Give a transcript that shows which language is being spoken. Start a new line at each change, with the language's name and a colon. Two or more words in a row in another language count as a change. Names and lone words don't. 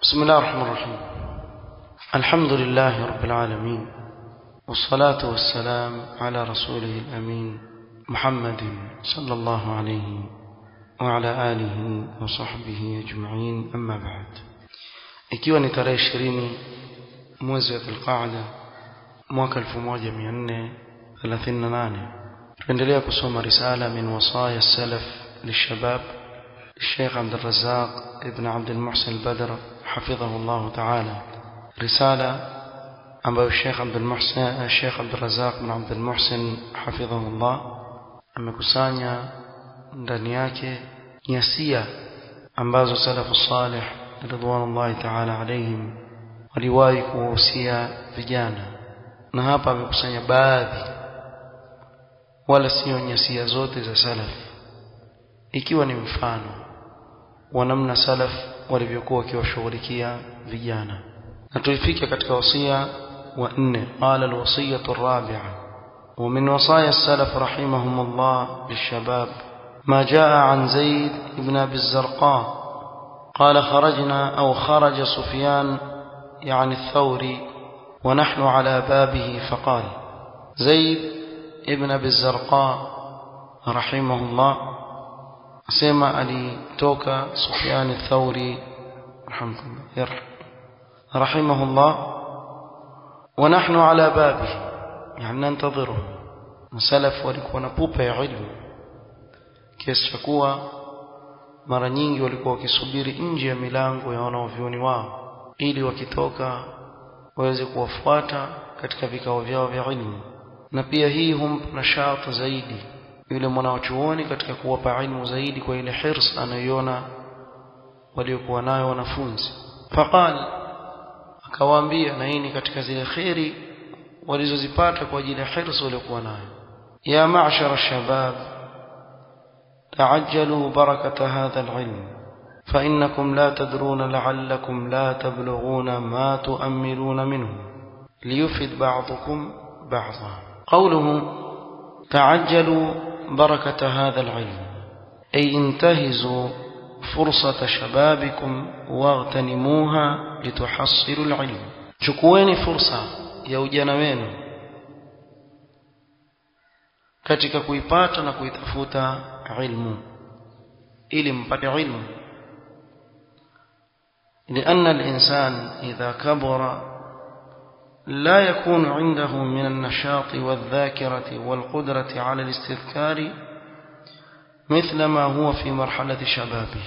Arabic: بسم الله الرحمن الرحيم. الحمد لله رب العالمين، والصلاة والسلام على رسوله الأمين محمد صلى الله عليه وعلى آله وصحبه أجمعين. أما بعد،
Swahili: ikiwa ni tarehe 20 mwezi wa Dhulqaada mwaka 1438, tuendelea kusoma risala min wasaya as-salaf lishabab
Arabic: للشيخ عبد الرزاق ابن عبد المحسن البدر حفظه الله تعالى.
Swahili: رسالة ambayo Sheikh Abdul Razak bin Abdul Muhsin hafidhahullah amekusanya ndani yake nyasia ambazo salafu salih
Arabic: رضوان الله تعالى عليهم
Swahili: waliwahi kuhusia vijana, na hapa amekusanya baadhi, wala sio nyasia zote za salaf, ikiwa ni mfano wa namna salaf walivyokuwa wakiwashughulikia vijana. Na tuifike katika wasia wa 4.
Arabic: قال الوصية الرابعة ومن وصايا السلف رحمهم الله للشباب ما جاء عن زيد ابن أبي الزرقاء قال خرجنا أو خرج سفيان يعني الثوري ونحن على بابه فقال زيد ابن أبي الزرقاء رحمه الله سمع alitoka Sufyan الثوري رحمه الله ونحن على بابه يعني ننتظره.
Swahili: مسلف walikuwa na pupa ya ilmu kiasi cha kuwa mara nyingi walikuwa wakisubiri nje ya milango ya wanavyuoni wao ili wakitoka waweze kuwafuata katika vikao vyao vya ilmu. Na pia hii humpa nashati zaidi yule mwanachuoni katika kuwapa ilmu zaidi kwa ile hirs anayoiona waliokuwa nayo wanafunzi.
Arabic: Faqal,
Swahili: akawaambia, na hii ni katika zile khairi walizozipata kwa ajili ya hirs waliokuwa nayo:
Arabic: يا معشر الشباب تعجلوا بركة هذا العلم فإنكم لا تدرون لعلكم لا تبلغون ما تؤملون منه ليفد بعضكم بعضا. قوله تعجلوا بركة هذا العلم أي انتهزوا فرصة شبابكم واغتنموها لتحصلوا العلم.
Swahili: chukueni fursa ya ujana wenu katika kuipata na kuitafuta ilmu ili mpate ilmu.
Arabic: لأن الإنسان إذا كبر لا يكون عنده من النشاط والذاكرة والقدرة على الاستذكار مثل ما هو في مرحلة شبابه.